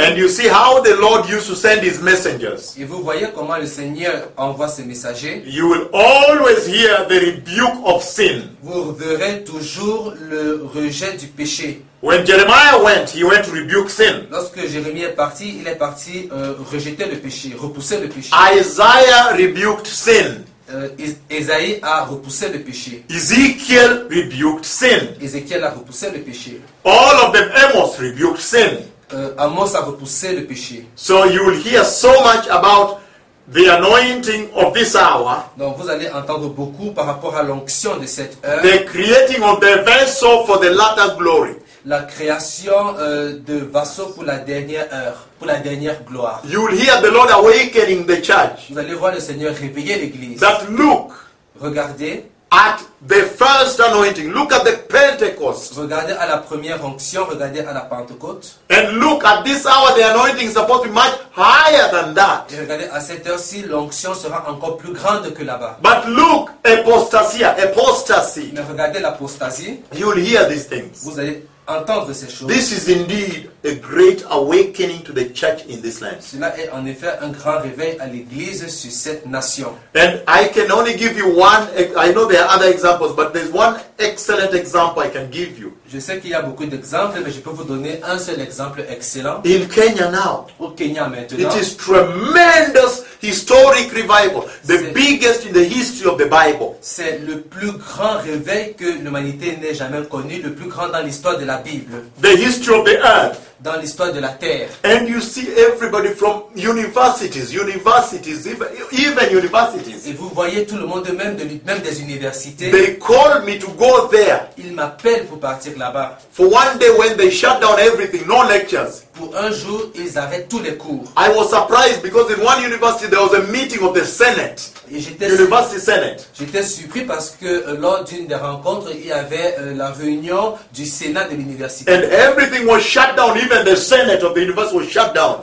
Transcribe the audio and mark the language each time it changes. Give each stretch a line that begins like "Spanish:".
English: And you see how the Lord used to send his messengers.
French: Et vous voyez comment le Seigneur envoie ses messagers.
English: You will always hear the rebuke of sin.
French: Vous verrez toujours le rejet du péché.
English: When Jeremiah went, he went to rebuke sin.
French: Lorsque Jérémie est parti, il est parti rejeter le péché, repousser le péché.
English: Isaiah rebuked sin.
French: Isaïe a repoussé le péché.
English: Ezekiel rebuked sin.
French: Ézéchiel a repoussé le péché.
English: All of them, Amos rebuked sin.
French: Amos a repoussé le péché.
English: So you will hear so much about the anointing of this hour.
French: Donc vous allez entendre beaucoup par rapport à l'onction de cette heure.
English: The creating of the vessel for the latter glory.
French: La création de vassaux pour la dernière heure, pour la dernière gloire.
English: You will hear the Lord awakening the church.
French: Vous allez voir le Seigneur réveiller l'église.
English: That look.
French: Regardez.
English: At the first anointing. Look at the Pentecost.
French: Regardez à la première onction. Regardez à la Pentecôte.
English: And look at this hour. The anointing is supposed to be much higher than that.
French: Et regardez à cette heure-ci, l'onction sera encore plus grande que là-bas.
English: But look, apostasia, apostasy.
French: Mais regardez l'apostasie.
English: You will hear these things.
French: Vous allez entendre ces choses.
English: This is indeed a great awakening to the church in this land.
French: Cela est en effet un grand réveil à l'église sur cette nation.
English: And I can only give you one. I know there are other examples, but there's one excellent example I can give you.
French: Je sais qu'il y a beaucoup d'exemples, mais je peux vous donner un seul exemple excellent.
English: In Kenya now.
French: Au Kenya maintenant.
English: It is tremendous historic revival. Biggest in the history of the Bible.
French: C'est le plus grand réveil que l'humanité n'ait jamais connu, le plus grand dans l'histoire de la Bible.
English: The history of the earth.
French: dans l'histoire de la terre.
English: And you see everybody from universities.
French: Et vous voyez tout le monde même des universités.
English: They call me to go there.
French: Ils m'appellent pour partir là-bas.
English: For one day when they shut down everything, no lectures.
French: Pour un jour, ils arrêtent tous les cours.
English: I was surprised because in one university there was a meeting of the Senate.
French: Et j'étais surpris parce que lors d'une des rencontres, il y avait la réunion du Sénat de l'université.
English: And everything was shut down, even the Senate of the university was shut down.